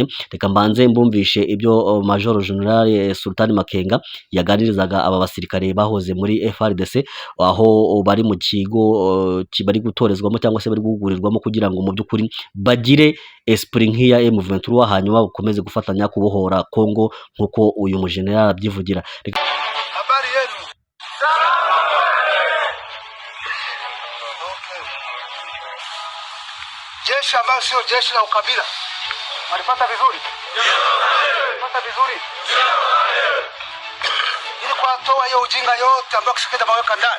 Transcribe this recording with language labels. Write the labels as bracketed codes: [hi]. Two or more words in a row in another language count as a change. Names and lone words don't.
[rw] Reka mbanze mbumvishe ibyo Major General Sultani Makenga yaganirizaga aba basirikare bahoze muri FARDC, aho bari mu kigo bari gutorezwamo cyangwa se bari guhugurirwamo kugira ngo mu by'ukuri bagire esprit nk'iya M23, hanyuma ukomeze gufatanya kubohora Kongo nkuko uyu mujenerali abyivugira. [sw] Habari yenu? Jeshi ambalo sio jeshi la ukabila. Walipata vizuri? Walipata vizuri? Ili kuwatoa hiyo ujinga yote ambayo Tshisekedi ameweka ndani.